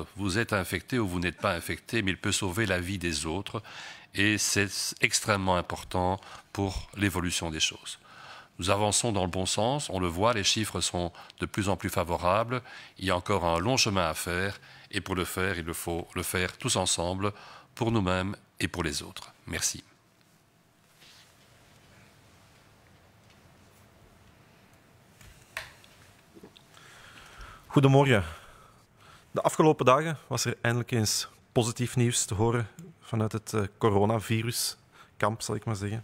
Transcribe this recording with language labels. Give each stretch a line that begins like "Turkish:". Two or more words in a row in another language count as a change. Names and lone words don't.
French: Vous êtes infecté ou vous n'êtes pas infecté, mais il peut sauver la vie des autres et c'est extrêmement important pour l'évolution des choses. Nous avançons dans le bon sens, on le voit, les chiffres sont de plus en plus favorables. Il y a encore un long chemin à faire et pour le faire, il faut le faire tous ensemble, pour nous-mêmes et pour les autres. Merci.
Dutch: Goedemorgen. De afgelopen dagen was er eindelijk eens positief nieuws te horen vanuit het coronaviruskamp, zal ik maar zeggen.